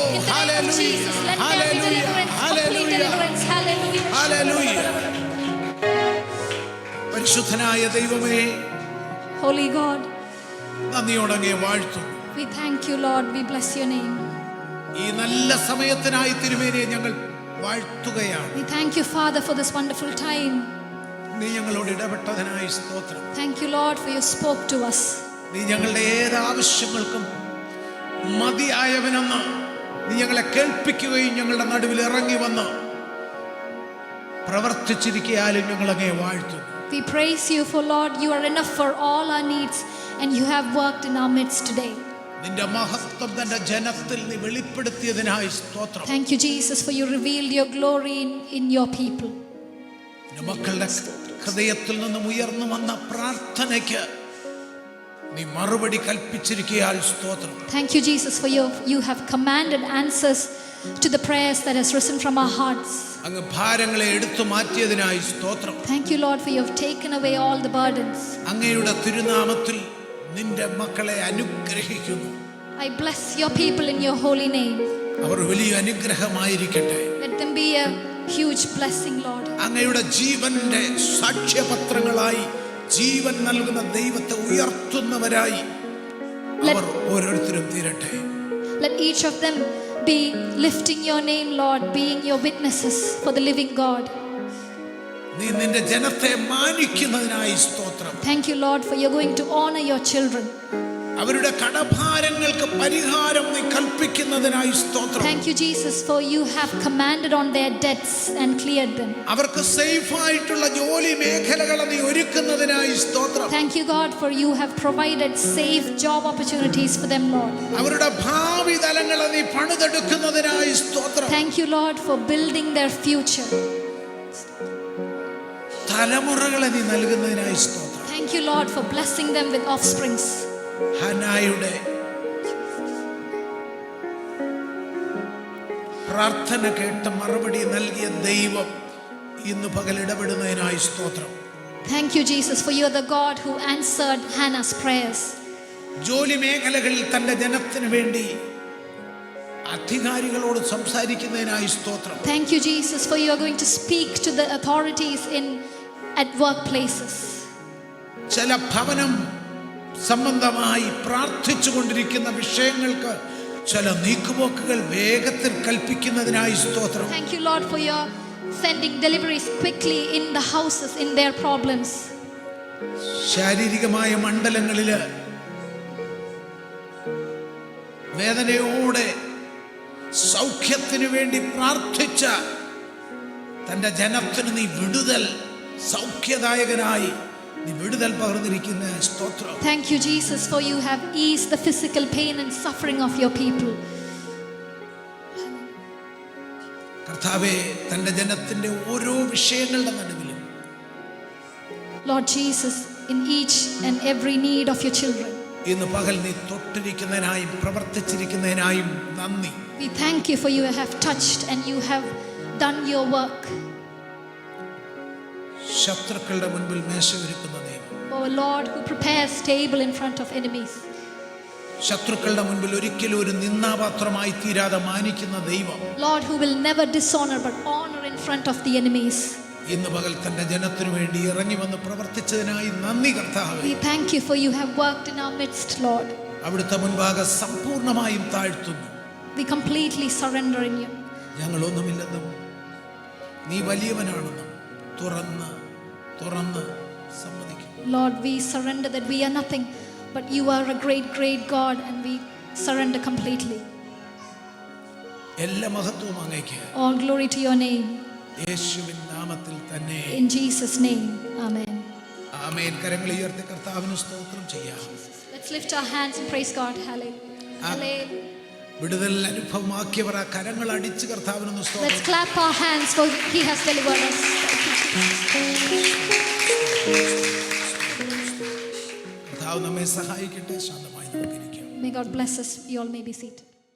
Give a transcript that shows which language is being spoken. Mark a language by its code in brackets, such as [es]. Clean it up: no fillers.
[ml] Hallelujah, hallelujah, hallelujah, hallelujah. പരിശുദ്ധനായ ദൈവമേ, [en] Holy God, [ml] നന്ദിയോടങ്ങേ വാഴ്ത്തുന്നു. [en] we thank you, Lord. We bless your name. [ml] ഈ നല്ല സമയത്തിനായി തിരുമേനിയെ ഞങ്ങൾ വാഴ്ത്തുകയാണ്. [en] We thank you, Father, for this wonderful time. [ml] നീ ഞങ്ങളോട് ഇടപെട്ടതിനായി സ്തോത്രം. [en] Thank you, Lord, for you spoke to us. [ml] നീ ഞങ്ങളുടെ ഏത് ആവശ്യങ്ങൾക്കും മതിയായവനെന്ന് നീ ഞങ്ങളെ കേൾപ്പിക്കുകയും ഞങ്ങളുടെ നടുവിൽ ഇറങ്ങി വന്ന് പ്രവർത്തിച്ചിരിക്കാലും ഞങ്ങളങ്ങേ വാഴ്ത്തുന്നു. [en] We praise you for, Lord, you are enough for all our needs and you have worked in our midst today. [ml] നിന്റെ മഹത്വം തന്റെ ജനത്തിൽ നീ വെളിപ്പെടുത്തിയതിനായി സ്തോത്രം. [en] Thank you, Jesus, for you revealed your glory in your people. [ml] മക്കളുടെ ഹൃദയത്തിൽ നിന്നും ഉയർന്നു വന്ന പ്രാർത്ഥനയ്ക്ക് നീ മറുപടി കൽപ്പിച്ചിരിക്കയാൽ സ്തോത്രം. [en] Thank you, Jesus, for you have commanded answers to the prayers that has risen from our hearts. [ml] അങ്ങ് ഭാരങ്ങളെ എടുത്തു മാറ്റിയതിനായി സ്തോത്രം. [en] Thank you, Lord, for you have taken away all the burdens. [ml] അങ്ങയുടെ തിരുനാമത്തിൽ നിന്റെ മക്കളെ അനുഗ്രഹിക്കുന്നു. [en] I bless your people in your holy name. [ml] അവർ വലിയ അനുഗ്രഹമായിരിക്കട്ടെ. [en] Let them be a huge blessing, Lord. [ml] അങ്ങയുടെ ജീവന്റെ സാക്ഷ്യപത്രങ്ങളായി ജീവൻ നൽകുന്ന ദൈവത്തെ ഉയർത്തുന്നവരായി അവർ ഓരോരുത്തരും തീരട്ടെ. [en] Let each of them be lifting your name, Lord, being your witnesses for the living God. [ml] നീ നിന്റെ ജനത്തെ മാനിക്കുന്നതിനായി സ്തോത്രം. [en] Thank you, Lord, for you're going to honor your children. [ml] അവരുടെ കടഭാരങ്ങൾക്ക് പരിഹാരം നീ കൽപ്പിക്കുന്നതിനായി സ്തോത്രം. [en] Thank you, Jesus, for you have commanded on their debts and cleared them. [ml] അവർക്ക് safe ആയിട്ടുള്ള ജോലി മേഖലകളെ നീ ഒരുക്കുന്നതിനായി സ്തോത്രം. [en] Thank you, God, for you have provided safe job opportunities for them, Lord. [ml] അവരുടെ ഭാവി തലങ്ങളെ നീ പണിതെടുക്കുന്നതിനായി സ്തോത്രം. [en] Thank you, Lord, for building their future. [ml] തലമുറകളെ നീ നൽകുന്നതിനായി സ്തോത്രം. [en] Thank you, Lord, for blessing them with offsprings. [ml] ഹനായുടെ പ്രാർത്ഥന കേട്ട് മറുപടി നൽകിയ ദൈവം ഇന്ന് പകൽ ഇടപെടുന്നതിനായി സ്തോത്രം. [en] Thank you, Jesus, for you are the God who answered Hannah's prayers. [ml] ജോലി മേഖലകളിൽ തന്റെ ജനത്തിന് വേണ്ടി അധികാരികളോട് സംസാരിക്കുന്നതിനായി സ്തോത്രം. [en] Thank you, Jesus, for you are going to speak to the authorities at workplaces. [ml] ചില ഭവനം സംബന്ധമായി പ്രാർത്ഥിച്ചു കൊണ്ടിരിക്കുന്ന വിഷയങ്ങൾക്ക് ചില നീക്കുപോക്കുകൾ വേഗത്തിൽ കൽപ്പിക്കുന്നതിനായി സ്തോത്രം. [en] Thank you, Lord, for your sending deliveries quickly in the houses, in their problems. [ml] ശാരീരികമായ മണ്ഡലങ്ങളില് വേദനയോടെ സൗഖ്യത്തിനു വേണ്ടി പ്രാർത്ഥിച്ച തന്റെ ജനത്തിന് നീ വിടുതൽ സൗഖ്യദായകനായി നീ വിടുതൽ പകർന്നിരിക്കുന്ന സ്തോത്രം. [en] Thank you, Jesus, for you have eased the physical pain and suffering of your people. [ml] കർത്താവേ, തന്റെ ജനത്തിന്റെ ഓരോ വിഷയങ്ങളുടെ നടുവിലും [en] Lord Jesus, in each and every need of your children, [ml] ഇന്ന് പകൽ നീ തൊട്ടിരിക്കുന്നതിനായും പ്രവർത്തിച്ചിരിക്കുന്നതിനായും നന്ദി. [en] we thank you for you have touched and you have done your work. [ml] ശത്രുക്കളുടെ മുൻപിൽ മേശ ഒരുക്കുന്ന ദൈവം, [en] Oh Lord, who prepares table in front of enemies. [ml] ശത്രുക്കളുടെ മുൻപിൽ ഒരിക്കലും ഒരു നിന്ദാപാത്രമായി തീരാതെ മാനിക്കുന്ന ദൈവം, [en] Lord, who will never dishonor but honor in front of the enemies. [ml] ഇന്ന് പകൽ തന്റെ ജനത്തിനു വേണ്ടി ഇറങ്ങി വന്ന് പ്രവർത്തിച്ചതിനായി നന്ദി കർത്താവേ. [en] We thank you for you have worked in our midst, Lord. [ml] അവിടുത്തെ മുൻപാകെ സമ്പൂർണമായും താഴ്ത്തുന്നു. [en] We completely surrender in you. [ml] ഞങ്ങളൊന്നുമില്ലെന്നും നീ വലിയവനാണെന്നും തുറന്ന് തുറന്ന് സമ്മതിക്കും. [en] Lord, we surrender that we are nothing, but you are a great, great God, and we surrender completely. [ml] എല്ലാ മഹത്വവും അങ്ങേക്ക്. [en] All glory to your name. [ml] യേശുവിൻ നാമത്തിൽ തന്നെ. [en] In Jesus' name, amen. [ml] ആമേൻ. കരങ്ങൾ ഉയർത്തി കർത്താവിന് സ്തോത്രം ചെയ്യാം. [en] Let's lift our hands and praise God. Hallelujah. [ml] വിടുതൽ അനുഭവമാക്കിയവർ ആ കരങ്ങൾ അടിച്ച് കർത്താവിനൊന്ന് [en] Let's [ml] സ്തോത്രം. [en] clap our hands for He has delivered us. [ml] കർത്താവ് നമ്മെ സഹായിക്കട്ടെ. ശാന്തമായി നമുക്കിരിക്കാം. [en] May God bless us. You all may be seated.